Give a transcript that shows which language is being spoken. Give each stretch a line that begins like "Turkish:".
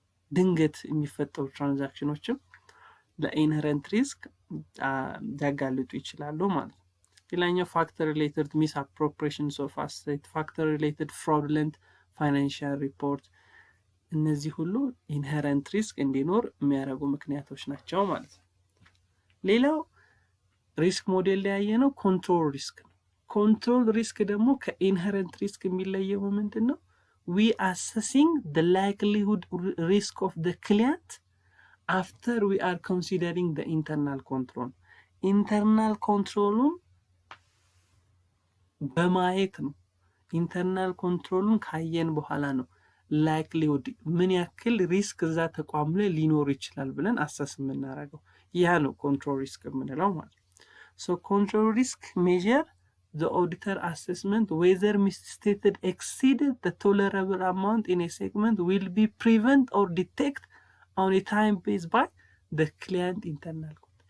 Amharic: ድንገት የሚፈጠሩ ትራንዛክሽኖችም ለኢንሄረንት ሪስክ ሊያጋልጡ ይችላሉ ማለት ነው። ሌላኛው ፋክተር ሪሌትድ ሚስ አፕሮፕሪዬሽንስ ኦፍ አሴት፣ ፋክተር ሪሌትድ ፍራውድለንት ፋይናንሻል ሪፖርት እነዚህ ሁሉ ኢንሄረንት ሪስክ እንዲኖር የሚያደርጉ ምክንያቶች ናቸው ማለት ነው። ሌላው ሪስክ ሞዴል ላይ ያየነው ኮንትሮል ሪስክ ነው። ኮንትሮል ሪስክ ደግሞ ከኢንሄረንት ሪስክ የሚለየው ምንድነው?
English: we assessing the likelihood risk of the client after we are considering the internal control.
Amharic: internal controlun በማየት ነው። ኢንተርናል ኮንትሮሉን ካየን በኋላ ነው ላይክሊሁድ ምን ያክል ሪስክ እዛ ተቋም ላይ ሊኖር ይችላል ብለን አሰስ የምናደርገው። ያ ነው ኮንትሮል ሪስክ የምንለው ማለት ነው። ሶ ኮንትሮል ሪስክ ሜዥር
English: the auditor assessment whether misstated exceeded the tolerable amount in a segment will be prevent or detect on a time based by the client internal control.